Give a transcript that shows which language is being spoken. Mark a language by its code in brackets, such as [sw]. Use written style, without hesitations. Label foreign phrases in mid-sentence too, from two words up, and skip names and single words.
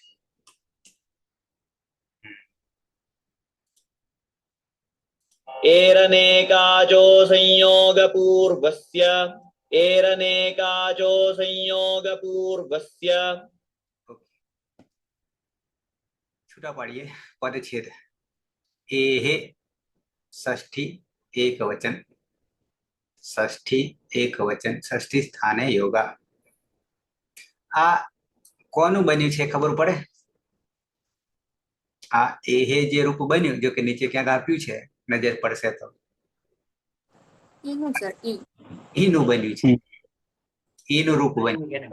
[sa] एरनेकाचो संयोगपूर्वस्य एरनेकाचो संयोगपूर्वस्य [gu] છૂટા પાડીએ પદચ્છેદ. [sa] एहे षष्ठी एकवचन, षष्ठी स्थाने योगा. [gu] आ કોનું બન્યું છે ખબર પડે? આ એહે જે રૂપ બન્યું, જો કે નીચે ક્યાંક આપ્યું છે, નજર પડશે તો ઈનું સર, ઈ. ઈનું બન્યું છે, ઈનું રૂપ બન્યું.